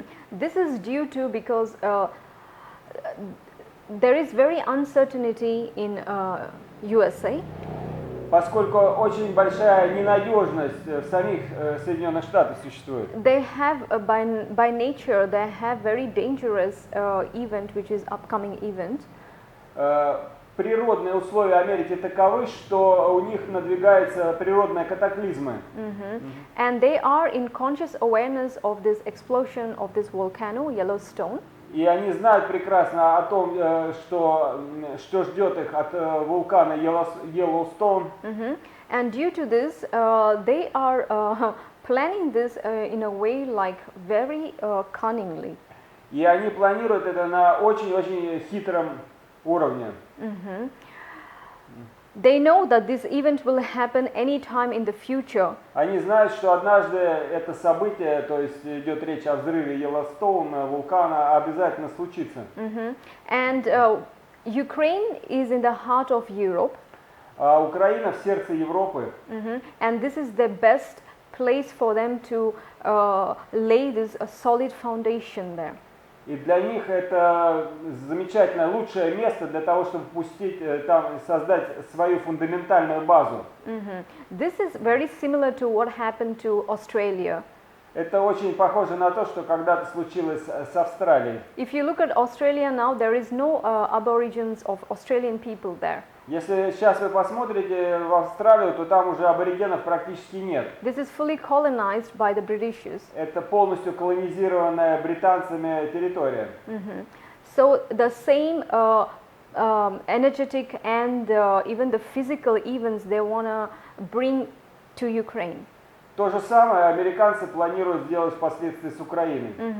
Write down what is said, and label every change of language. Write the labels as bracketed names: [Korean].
[English] This is due to because there is very uncertainty in USA. [Russian] Поскольку очень большая ненадежность в самих Соединенных Штатах существует. [English] They have by nature they have very dangerous event, which is upcoming event. [Russian] Природные условия Америки таковы, что у них надвигаются природные катаклизмы. [English] And they are in conscious awareness of this explosion of this volcano, Yellowstone. [Russian] И они знают прекрасно о том, что ждет их от вулкана Yellowstone. [English] And due to this, they are planning this in a way like very cunningly. [Russian] И они планируют это на очень-очень хитром уровне. [English] They know that this event will happen anytime in the future. [Russian] Они знают, что однажды это событие, то есть идет речь о взрыве Йеллоустоуна, вулкана, обязательно случится. [English] And Ukraine is in the heart of Europe. [Russian] А Украина в сердце Европы. [English] And this is the best place for them to lay this solid foundation there. [Russian] И для них это замечательное, лучшее место для того, чтобы пустить, там, создать свою фундаментальную базу. [English] This is very similar to what happened to Australia. [Russian] Это очень похоже на то, что когда-то случилось с Австралией. [English] If you look at Australia now, there is no aborigines of Australian people there. [Russian] Если сейчас вы посмотрите в Австралию, то там уже аборигенов практически нет. [English] This is fully colonized by the Britishers. [Russian] Это полностью колонизированная британцами территория. [English] So the same energetic and even the physical events they want to bring to Ukraine. [Russian] То же самое американцы планируют сделать впоследствии с Украиной.